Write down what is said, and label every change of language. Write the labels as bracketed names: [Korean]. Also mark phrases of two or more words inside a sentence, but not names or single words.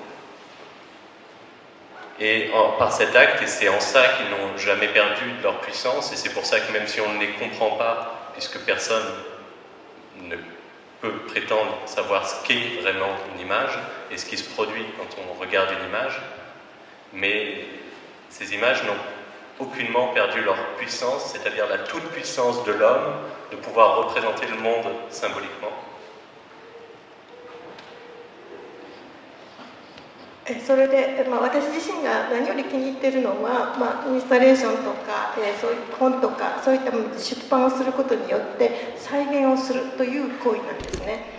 [French] Et par cet acte, et c'est en ça qu'ils n'ont jamais perdu de leur puissance, et c'est pour ça que même si on ne les comprend pas, puisque personne ne peut prétendre savoir ce qu'est vraiment une image et ce qui se produit quand on regarde une image, mais ces images n'ont aucunement perdu leur puissance, c'est-à-dire la toute-puissance de l'homme de pouvoir représenter le monde symboliquement. [Japanese] それで、私自身が何より気に入っているのは、インスタレーションとか、そういう本とかそういったもので出版をすることによって再現をするという行為なんですね。